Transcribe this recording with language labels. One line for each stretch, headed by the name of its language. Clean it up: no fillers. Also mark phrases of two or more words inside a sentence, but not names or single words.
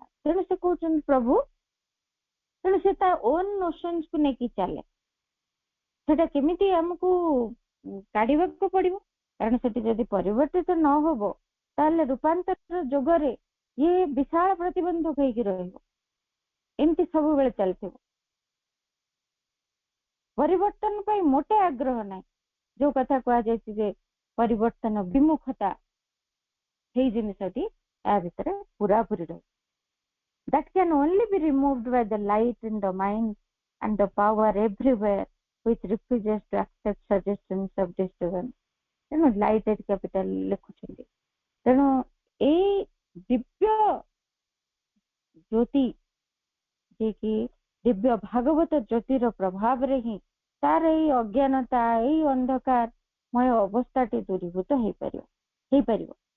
Odia: ତେଣୁ ସେ କହୁଛନ୍ତି ପ୍ରଭୁ, ତେଣୁ ସେ ତା
English: own notions
Odia: ନେଇକି ଚାଲେ, ସେଟା କେମିତି ଆମକୁ କାଢିବାକୁ ପଡିବ, କାରଣ ସେଠି ଯଦି ପରିବର୍ତ୍ତିତ ନ ହବ, ତାହେଲେ ରୂପାନ୍ତର ଯୋଗରେ ଇଏ ବିଶାଳ ପ୍ରତିବନ୍ଧକ ହେଇକି ରହିବ, ଏମିତି ସବୁବେଳେ ଚାଲିଥିବ। ପରିବର୍ତ୍ତନ ପାଇଁ ମୋଟେ ଆଗ୍ରହ ନାହିଁ। ଯୋଉ କଥା କୁହାଯାଇଛି ଯେ ପରିବର୍ତ୍ତନ ବିମୁଖତା, ସେଇ ଜିନିଷଟି ୟା ଭିତରେ ପୁରାପୁରି ରହିବ।
English: That can only be removed by the light in the mind and the power everywhere which refuses to accept suggestions of disturbance. ତେଣୁ light at capital ଲେଖୁଛନ୍ତି।
Odia: ତେଣୁ ଏଇ ଦିବ୍ୟ ଜ୍ୟୋତି, ଯିଏକି ଦିବ୍ୟ ଭାଗବତ ଜ୍ୟୋତିର ପ୍ରଭାବରେ ହିଁ ତାର ଏଇ ଅଜ୍ଞାନତା, ଏଇ ଅନ୍ଧକାରମୟ ଅବସ୍ଥାଟି ଦୂରୀଭୂତ ହେଇପାରିବ।